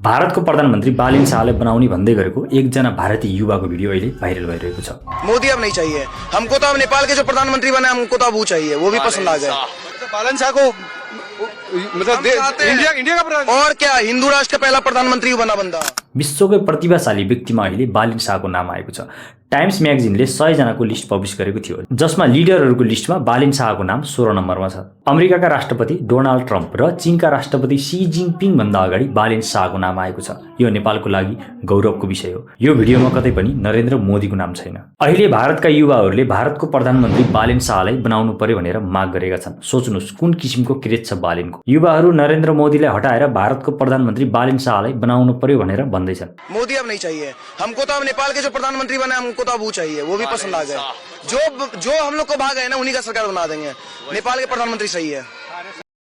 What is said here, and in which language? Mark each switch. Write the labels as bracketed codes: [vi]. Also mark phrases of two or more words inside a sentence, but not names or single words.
[ne] भारतको प्रधानमन्त्री बालिन शाहलाई बनाउने भन्दै गरेको एकजना भारतीय युवाको भिडियो अहिले भाइरल भइरहेको छ। [hi] मोदी अब नहीं चाहिए हमको, तो अब नेपाल के जो प्रधानमंत्री बने हमको तो अब वो चाहिए, वो भी पसंद आ गए। बालन शाह को मतलब इंडिया का प्रधान और क्या, हिंदू राष्ट्र का पहला प्रधानमंत्री बना बंदा। [ne] विश्वकै प्रतिभाशाली व्यक्तिमा अहिले बालिन शाहको नाम आएको छ। टाइम्स म्यागजिनले 100 जनाको [en] list publish [ne] गरेको थियो, जसमा लिडरहरूको लिस्टमा बालिन शाहको नाम 16 नम्बरमा छ। अमेरिकाका राष्ट्रपति डोनाल्ड ट्रम्प र चीनका राष्ट्रपति सी जिनपिङ भन्दा अगाडि बालिन शाहको नाम आएको छ। यो नेपालको लागि गौरवको विषय हो। यो भिडियोमा कतै पनि नरेन्द्र मोदीको नाम छैन। अहिले भारतका युवाहरूले भारतको प्रधानमन्त्री बालिन शाहलाई बनाउनु पर्यो भनेर माग गरेका छन्। सोच्नुस् कुन किसिमको क्रेज छ बालिनको। युवाहरू नरेन्द्र मोदीलाई हटाएर भारतको प्रधानमन्त्री बालिन शाहलाई बनाउनु पर्यो भनेर भन्दैछन्। [hi] मोदी अब नहीं चाहिए हमको, तो अब नेपाल के जो प्रधानमंत्री बने हमको तो अब वो चाहिए, वो भी पसंद आ गए। जो हम लोग को भाग है ना, उन्हीं का सरकार बना देंगे। नेपाल के प्रधानमंत्री सही है।